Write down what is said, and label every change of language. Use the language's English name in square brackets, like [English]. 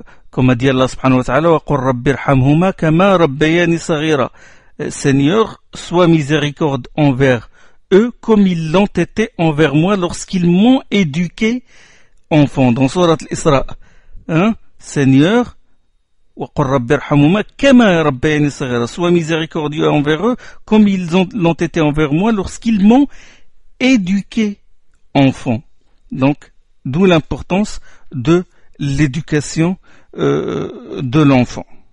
[French] Comme a dit Allah subhanahu wa ta'ala, [Arabic] وَقُلْ رَبِّ ارْحَمْهُمَا كَمَا رَبَّيَانِي صَغِيرًا. [French] Seigneur, sois miséricorde envers eux comme ils l'ont été envers moi lorsqu'ils m'ont éduqué enfant. Dans Surat al-Isra, hein? [Arabic] Seigneur, وَقُلْ رَبِّ ارْحَمْهُمَا كَمَا رَبَّيَانِي صَغِيرًا. [French] Sois miséricordieux envers eux comme ils l'ont été envers moi lorsqu'ils m'ont éduqué enfant. Donc, d'où l'importance de l'éducation de l'enfant.